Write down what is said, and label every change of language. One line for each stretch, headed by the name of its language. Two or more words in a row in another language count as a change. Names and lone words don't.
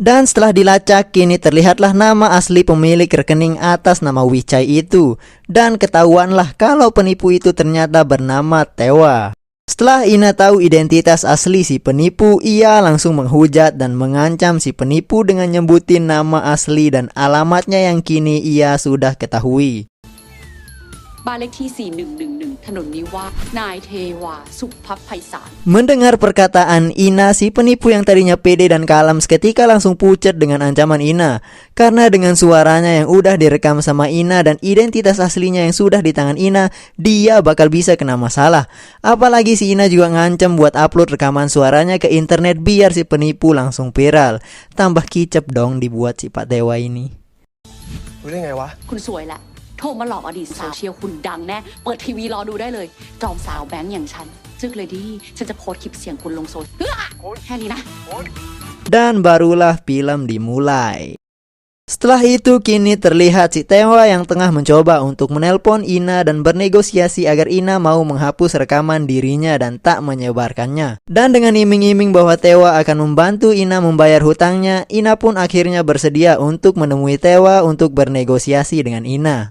Indonesian: Dan setelah dilacak kini terlihatlah nama asli pemilik rekening atas nama Wichai itu. Dan ketahuanlah kalau penipu itu ternyata bernama Tewa. Setelah Ina tahu identitas asli si penipu, ia langsung menghujat dan mengancam si penipu dengan nyebutin nama asli dan alamatnya yang kini ia sudah ketahui.
Thai: บ้านเลขที่ 4111 ถนนนิวาสนายเทวาสุภไพศาล
Indonesian: Mendengar perkataan Ina, si penipu yang tadinya pede dan kalem seketika langsung pucat dengan ancaman Ina. Karena dengan suaranya yang udah direkam sama Ina dan identitas aslinya yang sudah di tangan Ina, dia bakal bisa kena masalah. Apalagi si Ina juga ngancam buat upload rekaman suaranya ke internet biar si penipu langsung viral. Tambah kicep dong dibuat si Pak Dewa ini.
Thai: รู้ได้ไงวะ คุณสวยแหละโทรมาหลอกอดีตสาวเชียวคุณดังแน่เปิดทีวีรอดูได้เลยจอมสาวแบงค์อย่างฉันจึกเลยดิฉันจะโพสต์คลิปเสียงคุณลงโซเชียลแค่นี้นะ
Indonesian: Dan barulah film dimulai. Setelah itu kini terlihat si Tewa yang tengah mencoba untuk menelpon Ina dan bernegosiasi agar Ina mau menghapus rekaman dirinya dan tak menyebarkannya. Dan dengan iming-iming bahwa Tewa akan membantu Ina membayar hutangnya, Ina pun akhirnya bersedia untuk menemui Tewa untuk bernegosiasi dengan Ina.